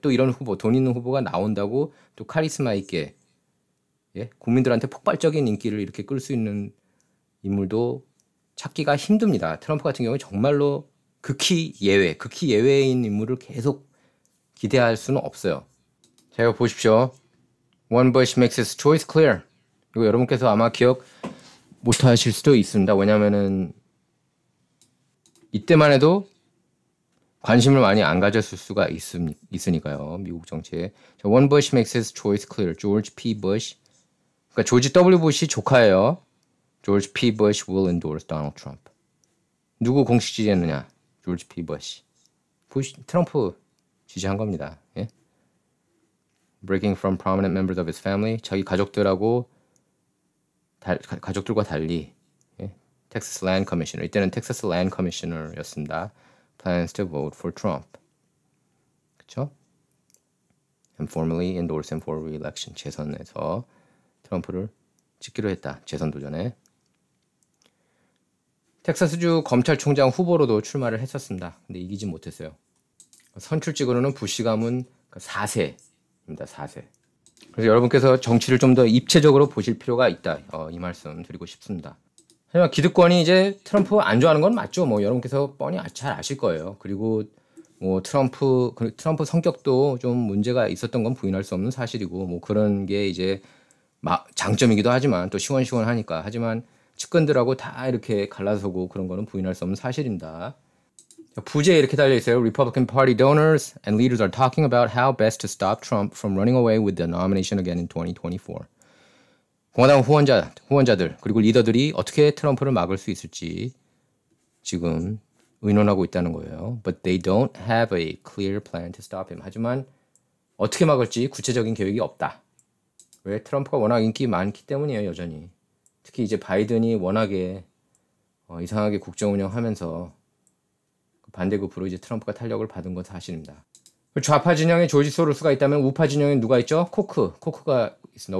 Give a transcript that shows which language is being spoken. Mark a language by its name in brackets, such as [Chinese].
[Korean] 또 이런 후보, 돈 있는 후보가 나온다고 또 카리스마 있게 예? 국민들한테 폭발적인 인기를 이렇게 끌 수 있는 인물도 찾기가 힘듭니다. 트럼프 같은 경우에 정말로 극히 예외인 인물을 계속 기대할 수는 없어요. 자, 이거 보십시오. [English] One Bush makes his choice clear. [Korean] 이거 여러분께서 아마 기억 못 하실 수도 있습니다. 왜냐면은 이때만 해도 관심을 많이 안 가졌을 수가 있으니까요. 미국 정치에. [English] 자, One Bush makes his choice clear. [Korean] George P. Bush. 그러니까 조지 W. 부시 조카예요. George P. [English] Bush will endorse Donald Trump. [Korean] 누구 공식 지지했느냐? [English] George P. Bush. [Korean] 트럼프 지지한 겁니다. 예? [English] Breaking from prominent members of his family. [Korean] 자기 가족들과 달리 예? Texas Land Commissioner. 이때는 Texas Land Commissioner였습니다. [English] Plans to vote for Trump. [Korean] 그렇죠? [English] And formally endorse him for re-election. [Korean] 재선에서 트럼프를 찍기로 했다. 재선 도전에. 텍사스주 검찰총장 후보로도 출마를 했었습니다. 근데 이기지 못했어요. 선출직으로는 부시 가문 4세입니다. 4세. 그래서 여러분께서 정치를 좀 더 입체적으로 보실 필요가 있다. 이 말씀 드리고 싶습니다. 하지만 기득권이 이제 트럼프 안 좋아하는 건 맞죠. 뭐 여러분께서 뻔히 잘 아실 거예요. 그리고 뭐 트럼프 성격도 좀 문제가 있었던 건 부인할 수 없는 사실이고 뭐 그런 게 이제 장점이기도 하지만 또 시원시원하니까. 하지만 측근들하고 다 이렇게 갈라서고 그런 거는 부인할 수 없는 사실입니다. 부제에 이렇게 달려 있어요. [English] Republican Party donors and leaders are talking about how best to stop Trump from running away with the nomination again in 2024. [Korean] 공화당 후원자들 그리고 리더들이 어떻게 트럼프를 막을 수 있을지 지금 의논하고 있다는 거예요. [English] But they don't have a clear plan to stop him. [Korean] 하지만 어떻게 막을지 구체적인 계획이 없다. 왜? 트럼프가 워낙 인기 많기 때문이에요. 여전히. 특히 이제 바이든이 워낙에 이상하게 국정 운영하면서 반대급부로 이제 트럼프가 탄력을 받은 건 사실입니다. 좌파 진영에 조지 소로스가 있다면 우파 진영에 누가 있죠? 코크가 있습니다.